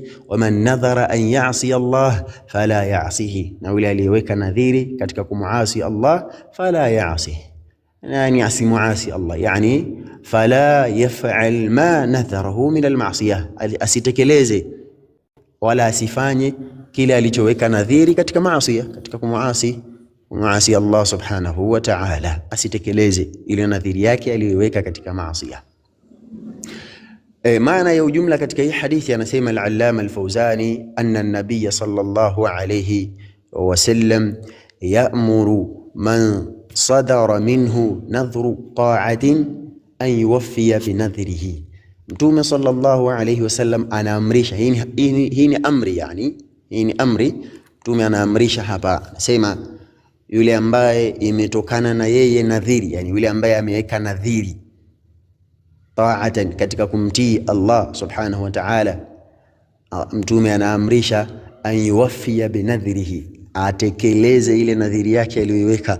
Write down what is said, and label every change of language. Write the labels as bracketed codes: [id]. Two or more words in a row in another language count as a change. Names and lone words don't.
[ar] ومن نذر أن يعصي الله فلا يعصه, [sw] na yule aliyeweka nadhiri katika kumuasi Allah [ar] فلا يعصه, [sw] yani asimuasi Allah, yani [ar] فلا يفعل ما نذره من المعصية, [sw] asitekeleze wala asifanye kile alichoweka nadhiri katika maasi, katika kumuasi Allah [ar] سبحانه وتعالى, [sw] asitekeleze ile nadhiri yake aliyoweka katika maasi. Maana ya ujumla katika hii hadithi, anasema [ar] al-Allama al-Fawzani, أن النبي صلى الله عليه وسلم يأمر من صدر منه نذر طاعة أن يوفي بنذره. [sw] Mtume sallallahu alayhi wasallam anaamrisha, hii ni amri, yani hii ni amri. Mtume anaamrisha hapa, anasema yule ambaye imetokana na yeye nadhiri, yani yule ambaye ameweka nadhiri ta'atan, katika kumtii Allah [ar] سبحانه وتعالى, [sw] Mtume anaamrisha [ar] أن يوفي بنذره, [sw] atekeleze ile nadhiri yake aliyoiweka.